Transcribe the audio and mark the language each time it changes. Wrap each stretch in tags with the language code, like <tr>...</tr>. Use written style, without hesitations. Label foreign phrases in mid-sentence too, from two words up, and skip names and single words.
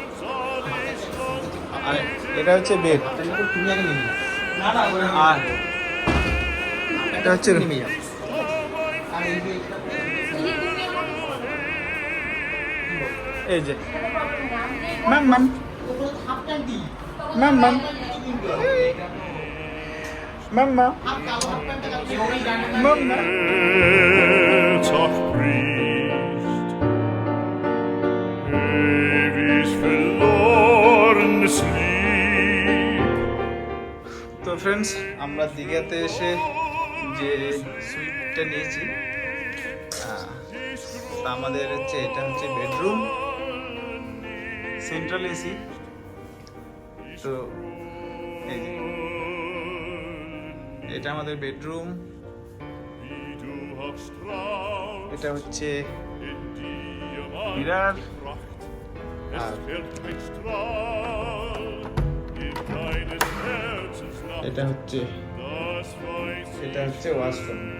<bn>আর এটা হচ্ছে বেড, আর এটা হচ্ছে এই যে ম্যাম ম্যাম ম্যাম ম্যাম Mama. Mama.</bn> <de>Herz auch bricht, ewig verlorenes Lieb.</de> <bn>তো ফ্রেন্ডস, আমরা দীঘাতে এসে যে সুইটটা নিয়েছি, আমাদের হচ্ছে এটা হচ্ছে বেডরুম,</bn> <en>central AC.</en> <bn>তো এই যে এটা আমাদের বেডরুম, এটা হচ্ছে মিরার, আর এটা হচ্ছে ওয়াশরুম।</bn>